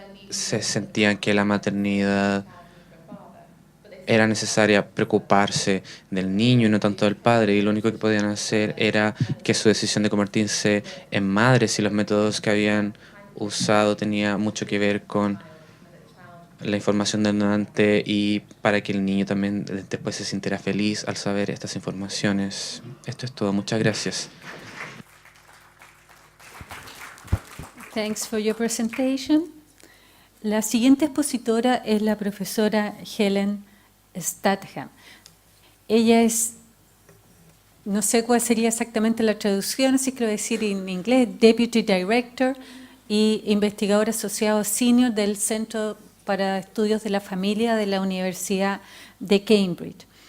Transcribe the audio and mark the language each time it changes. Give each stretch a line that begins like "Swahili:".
Spanish: se sentían que la maternidad era necesaria preocuparse del niño y no tanto del padre, y lo único que podían hacer era que su decisión de convertirse en madres y los métodos que habían usado tenía mucho que ver con la información del donante, y para que el niño también después se sintiera feliz al saber estas informaciones. Esto es todo. Muchas gracias.
English: Thanks for your presentation.
Spanish: La siguiente expositora es la profesora Helen Statham. Ella es no sé cuál sería exactamente la traducción, así que lo voy a decir en inglés, Deputy Director y investigador asociado senior del Centro para Estudios de la Familia de la Universidad de Cambridge.